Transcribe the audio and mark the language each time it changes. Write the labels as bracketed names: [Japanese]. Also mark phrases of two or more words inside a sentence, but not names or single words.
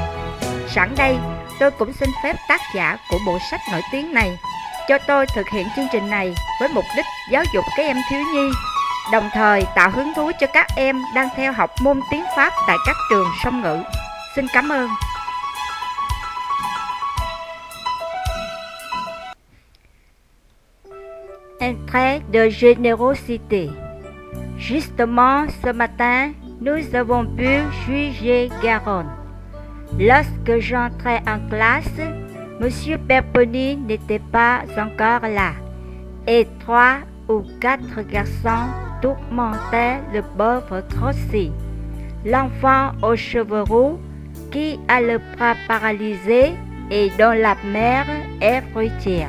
[Vietnamese] Sẵn đây, tôi cũng xin phép tác giả của bộ sách nổi tiếng này cho tôi thực hiện chương trình này với mục đích giáo dục các em thiếu nhi, đồng thời tạo hứng thú cho các em đang theo học môn tiếng Pháp tại các trường song ngữ. Xin cảm ơn. [French] Un trait de générosité. Justement, ce matin, nous avons pu juger Garonne. Lorsque j'entrais en classe, Monsieur Perponi n'était pas encore là, et 3 ou 4 garçons tourmentaient le pauvre Crossi, l'enfant aux cheveux roux qui a le bras paralysé et dont la mère est fruitière.